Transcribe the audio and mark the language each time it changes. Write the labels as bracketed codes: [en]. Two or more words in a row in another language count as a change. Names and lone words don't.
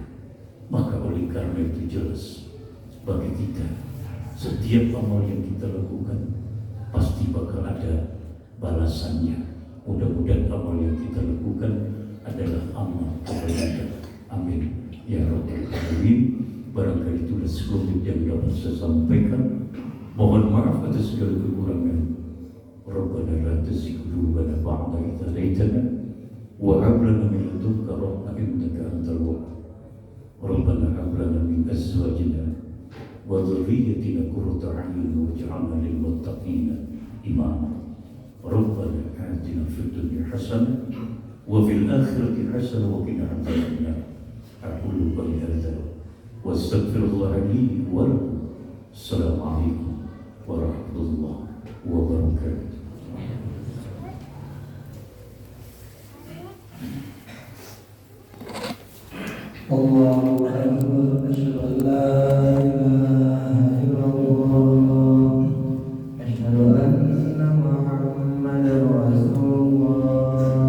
[id] Maka oleh karena itu jelas bagi kita, setiap amal yang kita lakukan pasti bakal ada balasannya. Mudah-mudahan amal yang kita lakukan adalah amal kebaikan. [ar] آمين يا رب العالمين. [id] Barangkali itulah sekelumit yang dapat saya sampaikan. Mohon maaf atas segala kekurangan. [ar] ربنا لا تزغ قلوبنا بعد إذ هديتنا وهب لنا من لدنك رحمة إنك أنت الوهاب. ربنا هب لنا من أزواجنا وذرياتنا قرة أعين واجعلنا للمتقين إماما. ربنا آتنا في الدنيا حسنة وفي الآخرة حسنة وقنا عذاب النار. أقول قولي هذا وأستغفر الله لي ولكم. السلام عليكم ورحمة الله وبركاته. الله أكبر، أشهد أن لا إله إلا الله، أشهد أن محمدا رسول الله.